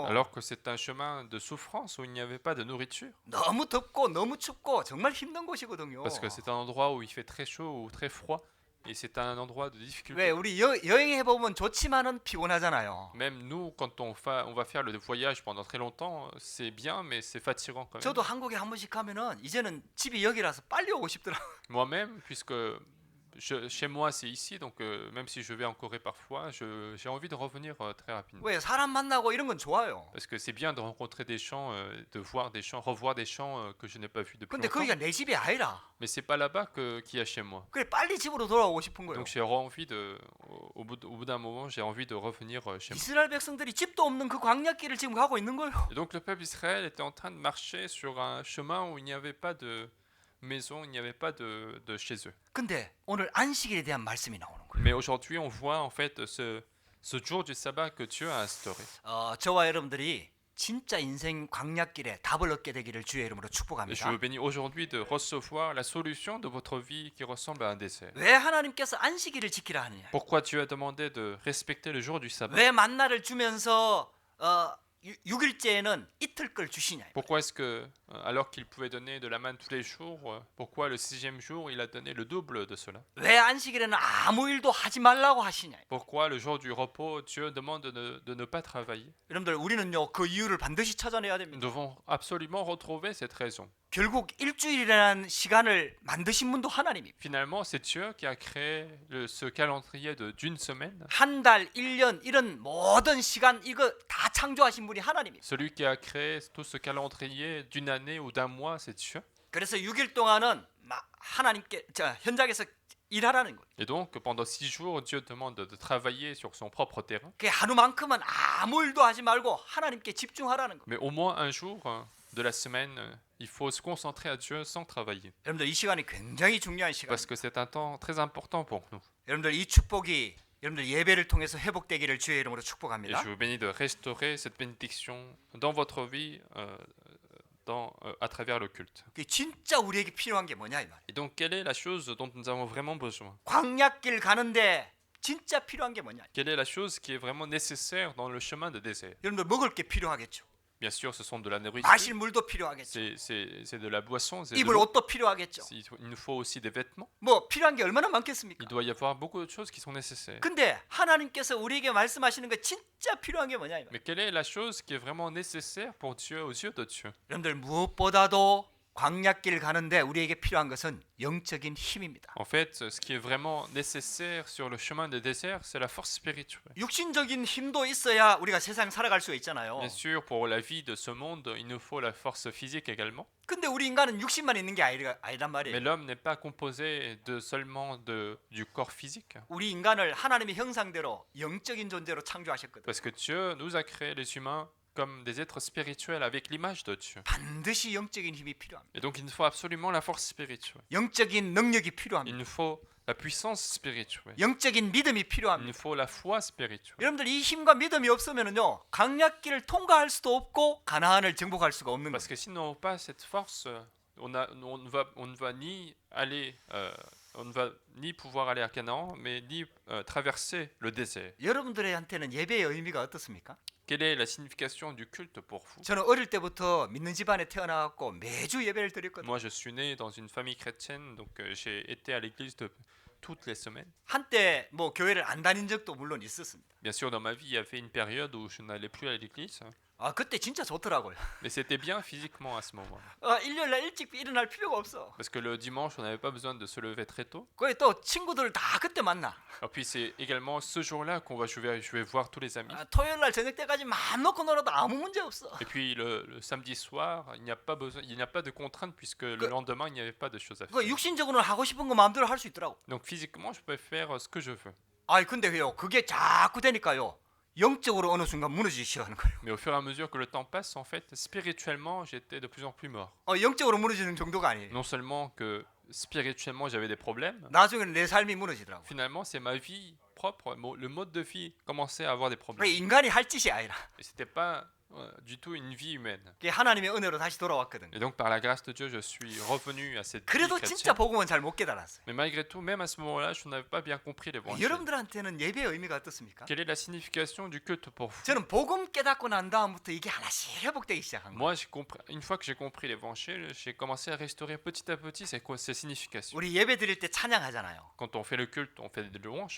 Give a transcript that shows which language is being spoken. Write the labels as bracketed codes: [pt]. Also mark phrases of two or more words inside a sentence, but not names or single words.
[fr] Alors que c'est un chemin de souffrance où il n'y avait pas de nourriture. [ko] 너무 덥고 너무 춥고 정말 힘든 곳이거든요. [fr] Parce que c'est un endroit où il fait très chaud ou très froid. Et c'est un endroit de [ko] 왜 [fr] difficulté. [ko] 우리 여행해 보면 좋지만은 피곤하잖아요. [fr] Même nous, quand on va faire le voyage pendant très longtemps, c'est bien, mais c'est fatigant quand même. [ko] 저도 한국에 한 번씩 가면은 이제는 집이 여기라서 빨리 오고 싶더라고요. [fr] Moi-même, puisque chez moi c'est ici, donc même si je vais en Corée parfois, j'ai envie de revenir très rapidement. [ko] 왜 사람 만나고 이런 건 좋아요. [fr] Parce que c'est bien de rencontrer des gens, de voir des gens, revoir des gens que je n'ai pas vus depuis [ko] 근데 [fr] longtemps. [ko] 거기가 내 집이 아니라 [fr] Mais c'est pas là-bas qu'il y a chez moi. [ko] 그래 빨리 집으로 돌아오고 싶은 거예요. [fr] Donc j'ai envie au bout d'un moment, j'ai envie de revenir chez moi. [ko] 이스라엘 백성들이 집도 없는 그 광야길을 지금 가고 있는 거예요. [fr] Et donc le peuple d'Israël était en train de marcher sur un chemin où il n'y avait pas de maison, il n'y avait pas de chez eux. [ko] 근데 오늘 안식일에 대한 말씀이 나오는 거예요. [fr] Mais aujourd'hui, on voit en fait ce jour du sabbat que Dieu a instauré. [ko] 저와 여러분들이 진짜 인생 광야길에 답을 얻게 되기를 주의 이름으로 [fr] Et je [ko] 축복합니다. [fr] vous bénis aujourd'hui de recevoir la solution de votre vie qui ressemble à un désert. [ko] 왜 하나님께서 안식일을 지키라 하느냐? [fr] Pourquoi Dieu a demandé de respecter le jour du sabbat? [ko] 왜 만나를 주면서 6일째에는 이틀 걸 주시냐? [fr] Pourquoi est-ce que, alors qu'il pouvait donner de la manne tous les jours, pourquoi le 6e jour il a donné le double de cela? [ko] 왜 안식일에는 아무 일도 하지 말라고 하시냐? [fr] Pourquoi le jour du repos, Dieu demande de ne pas travailler? [ko] 여러분들 우리는요 그 이유를 반드시 찾아내야 [fr] Nous [ko] 됩니다. [fr] devons absolument retrouver cette raison. [ko] 결국 일주일이라는 시간을 만드신 분도 하나님입니다. [fr] Finalement, c'est Dieu qui a créé ce calendrier d'une semaine. [ko] 한 달, 1년 이런 모든 시간 이거 다 창조하신 분이 하나님입니다. [fr] Celui qui a créé tout ce calendrier d'une année ou d'un mois, c'est Dieu. [ko] 그래서 6일 동안은 하나님께 현장에서 일하라는 거예요. [fr] Et donc, pendant 6 jours, Dieu demande de travailler sur son propre terrain. [ko] 그 하루만큼은 아무 일도 하지 말고 하나님께 집중하라는 거예요. [fr] Mais au moins un jour de la semaine, il faut se concentrer à Dieu sans travailler. [ko] 여러분들 이 시간이 굉장히 중요한 시간. [fr] Parce que c'est un temps très important pour nous. [ko] 여러분들 이 축복이 여러분들 예배를 통해서 회복되기를 주의 이름으로 [fr] Et [ko] 축복합니다. [fr] je vous bénis de restaurer cette bénédiction dans votre vie à travers le culte. [ko] 그 진짜 우리에게 필요한 게 뭐냐 이 말이에요. [fr] Et donc, quelle est la chose dont nous avons vraiment besoin? [ko] 광야길 가는데 진짜 필요한 게 뭐냐? [fr] Quelle est la chose qui est vraiment nécessaire dans le chemin de désert? [ko] 여러분들 먹을 게 필요하겠죠. [fr] Bien sûr, ce sont de la nourriture, [ko] 마실 물도 필요하겠죠. [fr] c'est de la boisson, c'est de [ko] 입을 [fr] l'eau. [ko] 옷도 필요하겠죠. [fr] Il nous faut aussi des vêtements. [ko] 뭐 필요한 게 얼마나 많겠습니까? [fr] Il doit y avoir beaucoup de choses qui sont nécessaires. [ko] 근데 하나님께서 우리에게 말씀하시는 거 진짜 필요한 게 뭐냐 이거. [fr] Mais quelle est la chose qui est vraiment nécessaire pour Dieu, aux yeux de Dieu? [ko] 여러분들 무엇보다도 광야길 가는데 우리에게 필요한 것은 영적인 힘입니다. [fr] En fait, ce qui est vraiment nécessaire sur le chemin des déserts, c'est la force spirituelle. [ko] 육신적인 힘도 있어야 우리가 세상 살아갈 수가 있잖아요. [fr] Bien sûr, pour la vie de ce monde, il nous faut la force physique également. [ko] 근데 우리 인간은 육신만 있는 게 아니단 [fr] Mais [ko] 말이에요. [fr] l'homme n'est pas composé seulement du corps physique. [ko] 우리 인간을 하나님의 형상대로 영적인 존재로 창조하셨거든요. [fr] Parce que Dieu nous a créés les humains comme des êtres spirituels avec l'image de Dieu. [ko] 반드시 영적인 힘이 필요합니다. [fr] Et donc il nous faut absolument la force spirituelle. [ko] 영적인 능력이 [fr] Il [ko] 필요합니다. [fr] nous faut la puissance spirituelle. [ko] 영적인 믿음이 [fr] Il [ko] 필요합니다. [fr] nous faut la foi spirituelle. [ko] 여러분들 이 힘과 믿음이 없으면은요 강약길을 통과할 수도 없고 가나안을 정복할 수가 없는 [fr] Parce [ko] 거예요. [fr] que si nous n'avons pas cette force, on ne va ni aller, on ne va ni pouvoir aller à Canaan, mais ni traverser le désert. [ko] 여러분들한테는 예배의 의미가 어떻습니까? [fr] Quelle est la signification du culte pour vous? [ko] 저는 어릴 때부터 믿는 집안에 태어나갖고 매주 예배를 드렸거든요. [fr] Moi, je suis né dans une famille chrétienne, donc j'ai été à l'église toutes les semaines. [ko] 한때 뭐 교회를 안 다닌 적도 물론 있었습니다. [fr] Bien sûr, dans ma vie, il y avait une période où je n'allais plus à l'église, [ko] 아 그때 진짜 좋더라고요. [fr] mais c'était bien physiquement à ce moment. [ko] 일요일날 일찍 일어날 필요가 없어. [fr] Parce que le dimanche, on n'avait pas besoin de se lever très tôt. [ko] 거기 또 친구들 다 그때 만나. [fr] Et puis c'est également ce jour-là je vais voir tous les amis. [ko] 토요일날 저녁 때까지 마음 놓고 놀아도 아무 문제 없어. [fr] Et puis le samedi soir, il n'y a pas de contrainte puisque le lendemain, il n'y avait pas de choses à [ko] 그 [fr] faire. [ko] 육신적으로는 하고 싶은 거 마음대로 할 수 있더라고. [fr] Donc physiquement, je peux faire ce que je veux. [ko] 아이 근데 왜요? 그게 자꾸 되니까요. 영적으로 어느 순간 무너지기 시작하는 거예요. [fr] Mais au fur et à mesure que le temps passe, en fait, spirituellement, j'étais de plus en plus mort. [ko] 영적으로 무너지는 정도가 아니에요. [fr] Non seulement que spirituellement, j'avais des problèmes, [ko] 나중에는 내 삶이 무너지더라고. [fr] finalement, c'est ma vie propre, le mode de vie commençait à avoir des [ko] 그 [fr] problèmes. [ko] 인간이 할 짓이 아니라 [fr] Et c'était pas du tout une vie humaine. [ko] 그게 하나님의 은혜로 다시 돌아왔거든요. [fr] Et donc, par la grâce de Dieu, je suis revenu à cette vie [ko] 그래도 진짜 [fr] chrétienne. [ko] 복음은 잘 못 깨달았어요. [fr] Mais malgré tout, même à ce moment-là, je n'avais pas bien compris l'évangile. [ko] 여러분들한테는 예배의 의미가 어떻습니까? [fr] Quelle est la signification du culte pour vous? [ko] 저는 복음 깨닫고 난 다음부터 이게 하나씩 회복되기 시작한 거예요. [fr] Moi, une fois que j'ai compris l'évangile, j'ai commencé à restaurer petit à petit c'est quoi ces significations. [ko] 우리 예배 드릴 때 찬양하잖아요. [fr] Quand on fait le culte, on fait des louanges.